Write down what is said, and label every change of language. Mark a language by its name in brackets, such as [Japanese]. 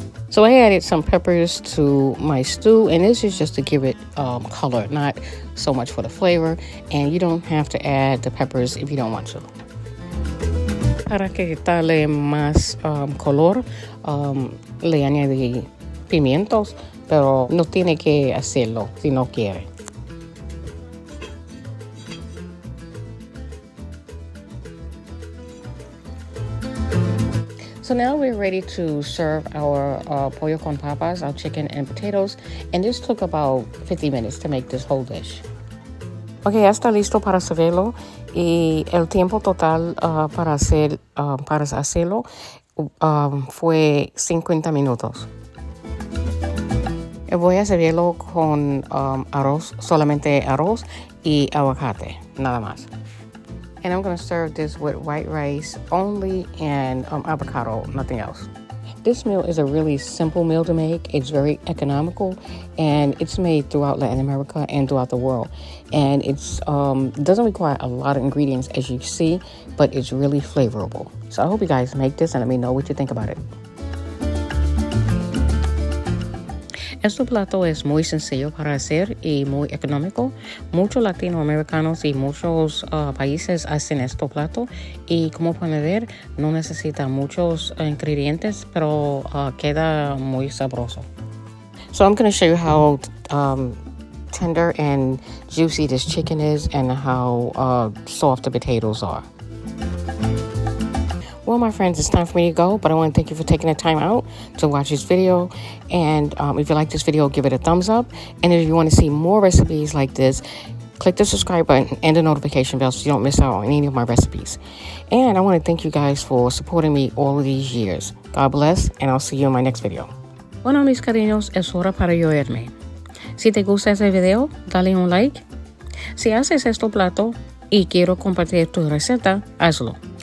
[English] So I added some peppers to my stew, and this is just to give it color, not so much for the flavor. And you don't have to add the peppers if you don't want to. [Spanish] Para que darle más color, le añadí pimientos, pero no tiene que hacerlo si no quiere. [English] So now we're ready to serve our pollo con papas, our chicken and potatoes, and this took about 50 minutes to make this whole dish. [Spanish] Ok, ya está listo para servirlo y el tiempo total para hacerlo fue 50 minutos. Voy a servirlo con arroz, solamente arroz y aguacate, nada más. [English] And I'm going to serve this with white rice only and avocado, nothing else. This meal is a really simple meal to make. It's very economical, and it's made throughout Latin America and throughout the world. And it's doesn't require a lot of ingredients, as you see, but it's really flavorful. So I hope you guys make this and let me know what you think about it. [Spanish] Este plato es muy sencillo para hacer y muy económico. Muchos latinoamericanos y muchos países hacen este plato y como pueden ver no necesita muchos ingredientes, pero queda muy sabroso. [English] So I'm going to show you how tender and juicy this chicken is and how soft the potatoes are. Well, my friends, it's time for me to go, but I want to thank you for taking the time out to watch this video. And if you like this video, give it a thumbs up. And if you want to see more recipes like this, click the subscribe button and the notification bell so you don't miss out on any of my recipes. And I want to thank you guys for supporting me all of these years. God bless, and I'll see you in my next video. [Spanish] Bueno, mis cariños, es hora para yo irme. Si te gusta este video, dale un like. Si haces este plato y quiero compartir tu receta, hazlo.